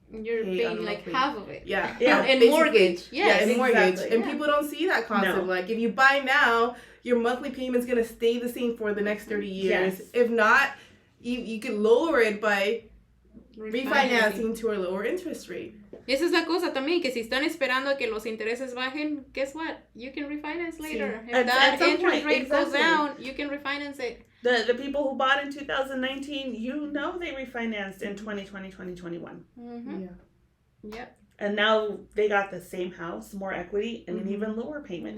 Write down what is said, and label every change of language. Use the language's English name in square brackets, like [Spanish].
[English] You're paying like half of it. And mortgage. And mortgage. And people don't see that concept. No. Like if you buy now, your monthly payment's gonna stay the same for the next 30 years. If not, you could lower it by refinancing to a lower interest rate. [Spanish] Esa es la cosa también, que si están esperando a que los intereses bajen, [English] guess what? You can refinance later. If that interest rate goes down, you can refinance it. The people who bought in 2019, they refinanced in 2020, 2021. Yep. And now they got the same house, more equity, and an even lower payment.